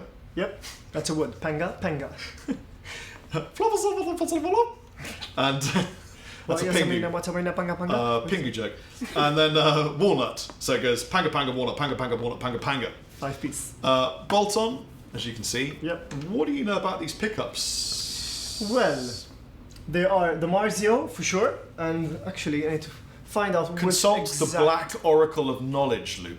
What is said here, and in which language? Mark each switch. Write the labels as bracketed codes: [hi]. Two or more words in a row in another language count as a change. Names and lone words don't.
[en] Yep, that's a wood. Panga, panga. And that's a pingu. Panga, panga. Pingu joke. And then walnut. So it goes panga panga walnut, panga panga walnut, panga panga. 5-piece. Bolt on, as you can see. Yep. What do you know about these pickups? Well, they are the Marzio for sure, and actually I need to find out Consult which the exact... black oracle of knowledge, Luke.